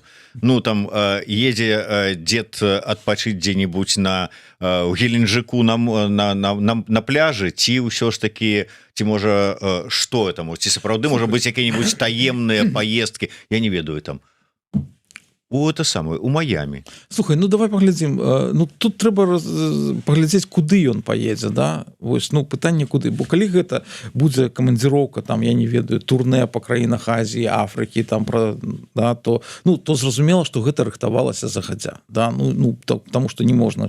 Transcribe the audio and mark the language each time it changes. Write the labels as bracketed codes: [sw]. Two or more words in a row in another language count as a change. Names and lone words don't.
[be] Ну там едзе дзед адпачыць дзе-небудзь на у Геленджику на пляжы, ці ўсё ж таки ці можа што это ці сапраўды можа быць якія-нибудь таемныя поездки, я не ведаю там у [ru] это самое [be] у Майами. Слухай, ну давай паглядзім. Ну тут трэба паглядзець, куды ён паедзе, да? Вось ну пытанне куды, бо калі гэта будзе камандзіроўка там я не ведаю турне па краінах Азіі, Афрыкі там пра да то ну то зразумела, што гэта рыхтавалася загадзя, да ну таму што не можна.